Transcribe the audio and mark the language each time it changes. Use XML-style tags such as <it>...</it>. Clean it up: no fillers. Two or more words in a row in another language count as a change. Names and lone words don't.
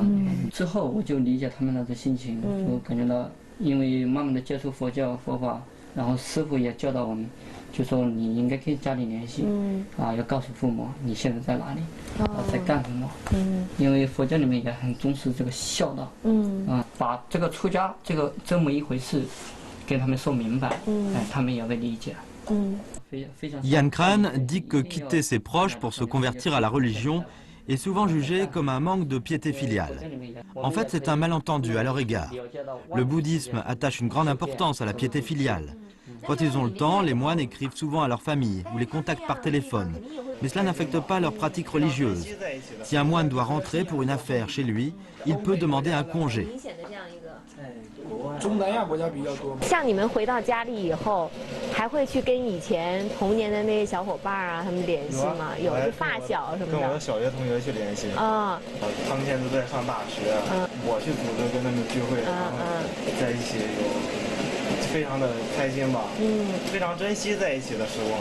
<zh>之后我就理解他们那种心情，就感觉到，因为慢慢的接触佛教佛法，然后师傅也教导我们，就说你应该跟家里联系，要告诉父母你现在在哪里，在干什么，因为佛教里面也很重视这个孝道，把这个出家这么一回事跟他们说明白，他们也会理解。</zh> <fr>Yan Kran dit que quitter ses proches pour se convertir à la religion est souvent jugé comme un manque de piété filiale. En fait, c'est un malentendu à leur égard. Le bouddhisme attache une grande importance à la piété filiale. Quand ils ont le temps, les moines écrivent souvent à leur famille ou les contactent par téléphone. Mais cela n'affecte pas leur pratique religieuse. Si un moine doit rentrer pour une affaire chez lui, il peut demander un congé.</fr> <zh>中南亚国家比较多。像你们回到家里以后， 还会去跟以前童年的那些小伙伴啊他们联系吗？有是发小什么的。跟我的小学同学去联系。啊。他们现在都在上大学，我去组织跟他们聚会，在一起非常的开心吧，非常珍惜在一起的时光。</zh>